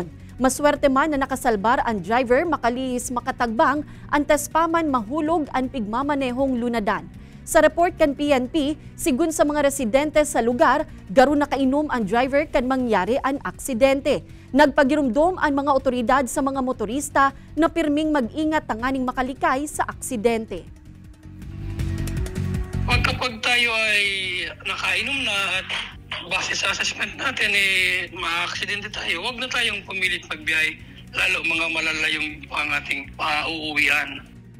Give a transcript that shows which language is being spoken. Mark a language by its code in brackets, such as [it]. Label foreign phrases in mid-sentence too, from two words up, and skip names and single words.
[bik] Maswerte man na nakasalbar ang driver makalihis makatagbang antes pa man mahulog ang pigmamanehong lunadan. Sa report kan PNP, sigun sa mga residente sa lugar, garo nakainom ang driver kan mangyari ang aksidente. Nagpagirumdom ang mga otoridad sa mga motorista na pirming mag-ingat tanganing makalikay sa aksidente. [tl] Kapag tayo ay nakainom na at base sa assessment natin ma-aksidente tayo, huwag na tayong pumilit magbiyahe, lalo mga malalayong ang ating uuwian.